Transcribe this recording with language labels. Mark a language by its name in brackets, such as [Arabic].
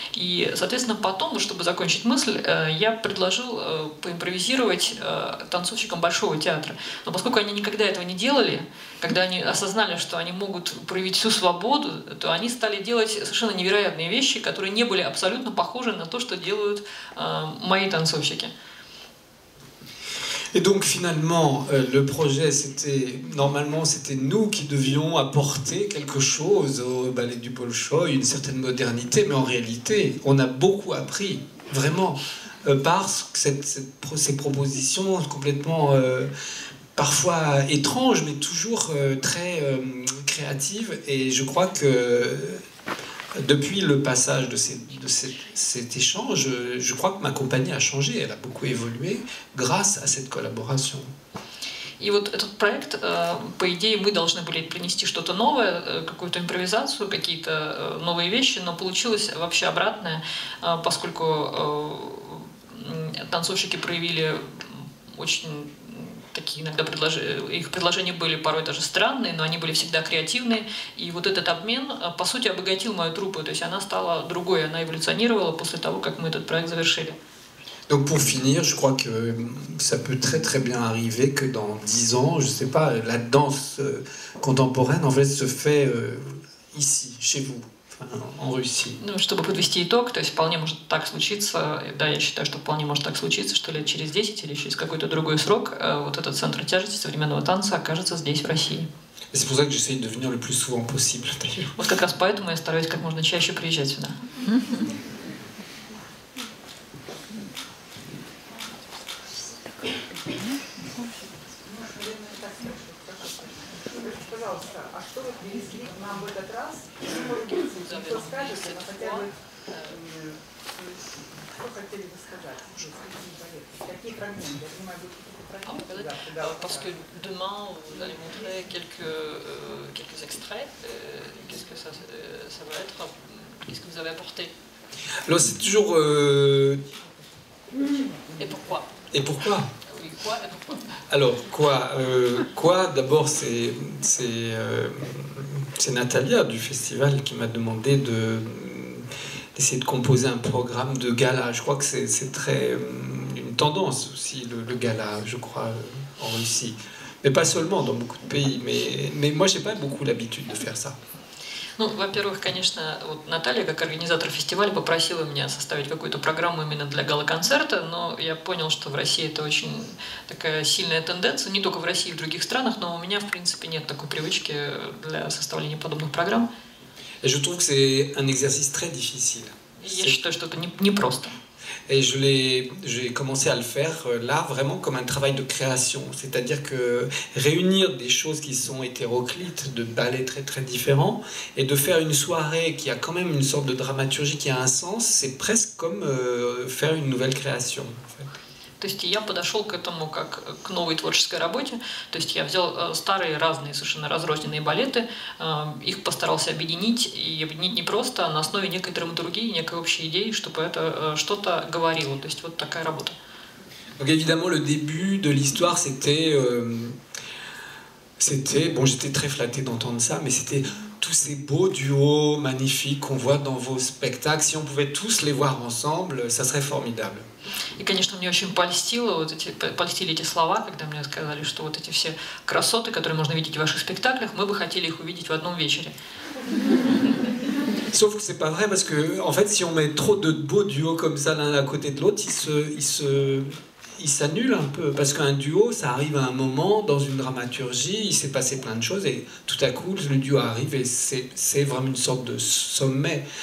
[Russian] И, соответственно, потом, чтобы закончить мысль, я предложил поимпровизировать танцовщикам Большого театра. Но поскольку они никогда этого не делали, когда они осознали, что они могут проявить всю свободу, то они стали делать совершенно невероятные вещи, которые не были абсолютно похожи на то, что делают мои танцовщики. [French] Et donc finalement, le projet, normalement c'était nous qui devions apporter quelque chose au ballet du Bolchoï, une certaine modernité, mais en réalité, on a beaucoup appris, vraiment, par ces propositions complètement, parfois étranges, mais toujours très créatives. Et je crois que depuis le passage de cet échange, je crois que ma compagnie a changé, elle a beaucoup évolué grâce à cette collaboration. [Russian] И вот этот проект, по идее, мы должны были принести что-то новое, какую-то импровизацию, какие-то новые вещи, но получилось вообще обратное, поскольку танцовщики проявили очень такие иногда их предложения были порой даже странные, но они были всегда креативные. И вот этот обмен, по сути, обогатил мою труппу. То есть она стала другой, она эволюционировала после того, как мы этот проект завершили. [French] Donc pour finir, je crois que ça peut très bien arriver que dans 10 ans, je sais pas, la danse contemporaine en fait se fait ici, chez vous, en Russie. [Russian] Ну, чтобы подвести итог, то есть вполне может так случиться, да, я считаю, что вполне может так случиться, что лет через 10 или через какой-то другой срок вот этот центр тяжести современного танца окажется здесь, в России. [French] C'est pour ça que j'essaye de venir le plus souvent possible, d'ailleurs. [Russian] Вот как раз поэтому я стараюсь как можно чаще приезжать сюда. Пожалуйста, а что вы привезли к нам в этот раз? Что скажете, но хотя бы что хотели бы сказать? Какие фрагменты? Я понимаю, будут какие-то фрагменты. [French] Parce que demain, vous allez montrer quelques extraits. Qu'est-ce que ça va être? Qu'est-ce que vous avez apporté? Alors c'est toujours... Et pourquoi? Et pourquoi? Oui, quoi et pourquoi? Alors, quoi d'abord, c'est Natalia du festival qui m'a demandé d'essayer de composer un programme de gala. Je crois que c'est très une tendance aussi, le gala, je crois, en Russie. Mais pas seulement, dans beaucoup de pays. Mais moi, j'ai pas beaucoup l'habitude de faire ça. [Russian] Ну, во-первых, конечно, вот Наталья, как организатор фестиваля, попросила меня составить какую-то программу именно для гала-концерта, но я понял, что в России это очень такая сильная тенденция, не только в России, в других странах, но у меня, в принципе, нет такой привычки для составления подобных программ. [French] Et je trouve que c'est un exercice très difficile. [Russian] Я считаю, что это непросто. [French] Et j'ai commencé à le faire là vraiment comme un travail de création. C'est-à-dire que réunir des choses qui sont hétéroclites, de ballets très différents, et de faire une soirée qui a quand même une sorte de dramaturgie qui a un sens, c'est presque comme faire une nouvelle création. En fait. [Russian] То есть я подошел к этому как к новой творческой работе. То есть я взял старые, разные, совершенно разрозненные балеты, их постарался объединить, и объединить не просто, а на основе некой драматургии, некой общей идеи, чтобы это что-то говорило. То есть вот такая работа. [French] Donc évidemment, le début de l'histoire, bon, j'étais très flatté d'entendre ça, mais c'était tous ces beaux duos magnifiques qu'on voit dans vos spectacles. Si on pouvait tous les voir ensemble, ça serait formidable. [Russian] И, конечно, мне очень польстили эти слова, когда мне сказали, что вот эти все красоты, которые можно видеть в ваших спектаклях, мы бы хотели их увидеть в одном вечере. [French] Sauf que c'est pas vrai parce que, en fait, si on met trop de beaux duos comme ça l'un à côté de l'autre, il s'annule un peu. Parce qu'un duo, ça arrive à un moment dans une dramaturgie, il s'est passé plein de choses et tout à coup, le duo arrive et c'est vraiment une sorte de sommet.